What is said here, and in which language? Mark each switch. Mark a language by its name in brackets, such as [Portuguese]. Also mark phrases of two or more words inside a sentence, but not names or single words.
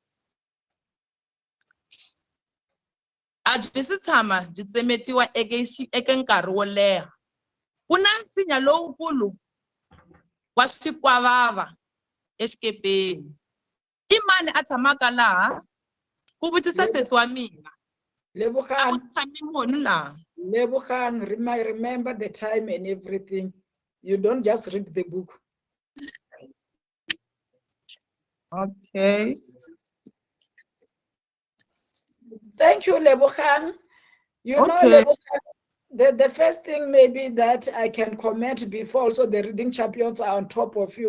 [Tsonga] A byi si tshama byi tsemetiwa eka nkarhi wo leha. Ku na nsinya lowukulu wa swikwavava exikepeni. I mani a tshamaka laha? Ku vutisa sesi wa mina. Lebogang. Tshame munhu laha. [English] Lebogang, remember the time and everything. You don't just read the book. Okay. Thank you, Lebogang. You know, Lebogang, the first thing maybe that I can comment before also the reading champions are on top of you.